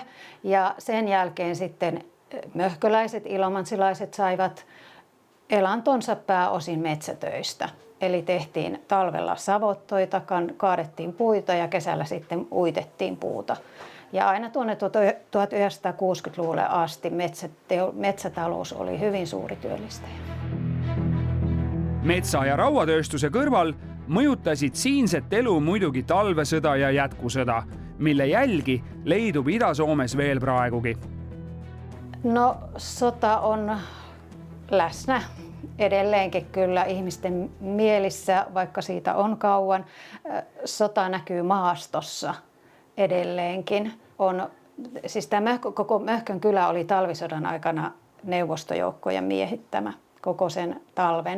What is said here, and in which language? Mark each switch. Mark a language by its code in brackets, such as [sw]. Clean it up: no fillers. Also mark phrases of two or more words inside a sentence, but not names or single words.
[fi] Ja sen jälkeen sitten möhköläiset, ilomantsilaiset saivat elantonsa pääosin metsätöistä. Eli tehtiin talvella savottoita, kaadettiin puita ja kesällä sitten uitettiin puuta. Ja aina tuonne 1960-luvulle asti metsätalous oli hyvin suuri työllistäjä. [et] Metsa- ja rauatööstuse kõrval mõjutasid siinset elu muidugi talvesõda ja jätkusõda, mille jälgi leidub Ida-Soomes veel praegugi. [fi] No sota on läsnä edelleenkin kyllä ihmisten mielissä, vaikka siitä on kauan. Sota näkyy maastossa edelleenkin. Siis tämä koko Möhkön kylä oli talvisodan aikana neuvostojoukkojen miehittämä koko sen talven.